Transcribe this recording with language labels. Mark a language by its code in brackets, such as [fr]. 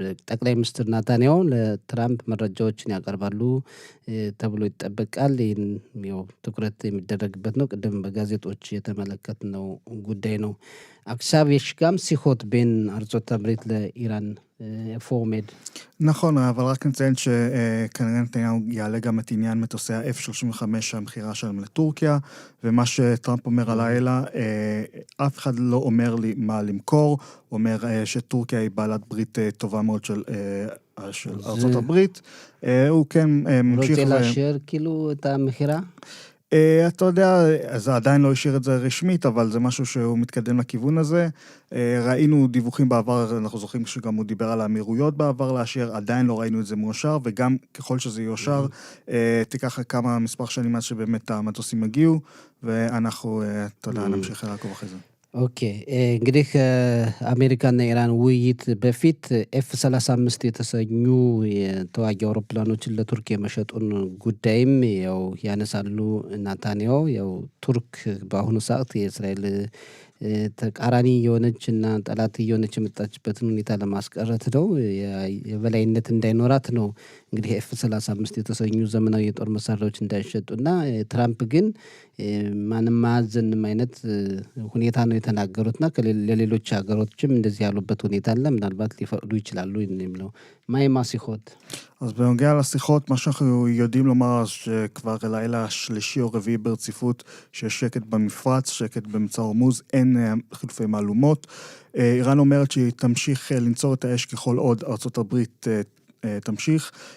[am] ጠቅላይ ሚኒስትር ናታንያሁ ለትራምፕ መረጃዎችን ያቀርባሉ ተብሎ ይጠበቃል። ይህን ያው ትኩረት የሚደረግበት ነው። ቅድም በጋዜጦች የተመለከትነው ጉዳይ ነው። [he] עכשיו יש גם שיחות בין ארצות הברית לאיראן, איפה עומד? נכון, אבל רק נציין שכנראה נתניהו יעלה גם את עניין מטוסי ה-F-35 המחירה שלהם לטורקיה, ומה שטראמפ אומר הלילה, אף אחד לא אומר לי מה למכור, הוא אומר שטורקיה היא בעלת ברית טובה מאוד של ארצות הברית, הוא כן ממשיך... רוצה לאשר כאילו את המחירה? אתה יודע, זה עדיין לא השאיר את זה רשמית, אבל זה משהו שהוא מתקדם לכיוון הזה. ראינו דיווחים בעבר, אנחנו זוכרים שגם הוא דיבר על האמירויות בעבר לאשר, עדיין לא ראינו את זה מאושר, וגם ככל שזה יאושר, תיקח כמה מספר שנים עד שבאמת המטוסים הגיעו, ואנחנו, אתה יודע, נמשיך לעקוב אחרי זה. [am] ኦኬ እንግዲህ አሜሪካና ኢራን ውይይት በፊት ኤፍ-35 የተሰኙ የተዋጊ አውሮፕላኖችን ለቱርክ የመሸጡን ጉዳይም ያው ያነሳሉ ናታንያሁ ያው ቱርክ በአሁኑ ሰዓት የእስራኤል ተቃራኒ የሆነችና ጠላት የሆነች የመጣችበትን ሁኔታ ለማስቀረት ነው የበላይነት እንዳይኖራት ነው እንግዲህ ኤፍ-35 የተሰኙ ዘመናዊ የጦር መሳሪያዎች እንዳይሸጡና ትራምፕ ግን ማንም ማዘንም አይነት ሁኔታ ነው የተናገሩትና ለሌሎች ሀገሮችም እንደዚህ ያሉበት ሁኔታ አለ ምናልባት ሊፈቅዱ ይችላሉ የሚለው ማይማ ሲሆት [he] אז בנוגע לשיחות, מה שאנחנו יודעים לומר שכבר לילה שלישי או רביעי ברציפות שיש שקט במפרץ, שקט במצר הורמוז, אין חילופי מהלומות. איראן אומרת שהיא תמשיך לנצור את האש ככל עוד ארצות הברית תמשיך.